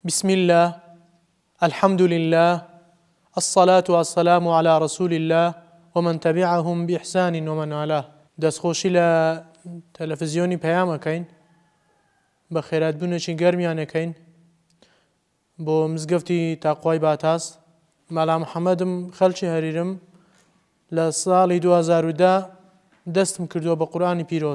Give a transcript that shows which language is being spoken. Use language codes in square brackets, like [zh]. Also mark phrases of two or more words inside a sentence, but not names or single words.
[ar] بسم الله، الحمد لله، الصلاة والسلام على رسول الله ومن تبعهم بإحسان ومن والاه. [ckb] دەستخۆشی لە تەلەڤیزیۆنی پەیامەکەین، بە خێراتبوونێکی گەرمیانەکەین بۆ مزگەفتی تاقوای باتاس. مالا محەممەدم خەڵکی هەریرم لە ساڵی 2010 دەستم کردووە بە قورئانی پیرۆز.